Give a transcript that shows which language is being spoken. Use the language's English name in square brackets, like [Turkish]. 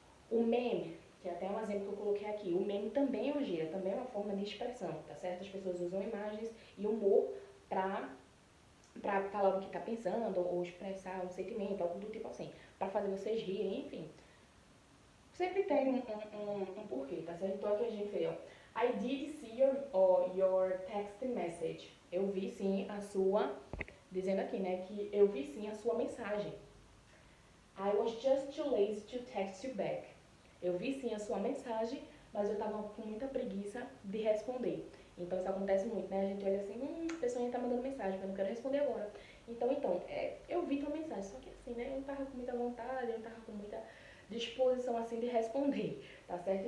[Portuguese] O meme, que é até um exemplo que eu coloquei aqui, o meme também é uma gíria, também é uma forma de expressão, tá certo? As pessoas usam imagens e humor pra falar o que tá pensando, ou expressar um sentimento, algo do tipo assim, pra fazer vocês rirem, enfim. Sempre tem um porquê, tá certo? Então aqui a gente vê, ó. [English] I did see your text message. [Portuguese] Eu vi sim a sua, dizendo aqui, né, que eu vi sim a sua mensagem. [English] I was just too lazy to text you back. [Portuguese] Eu vi sim a sua mensagem, mas eu tava com muita preguiça de responder. Então isso acontece muito, né? A gente olha assim, a pessoa ainda tá mandando mensagem, mas eu não quero responder agora. Então, eu vi tua mensagem, só que assim, né? Eu não tava com muita vontade, eu não tava com muita disposição assim de responder, tá certo?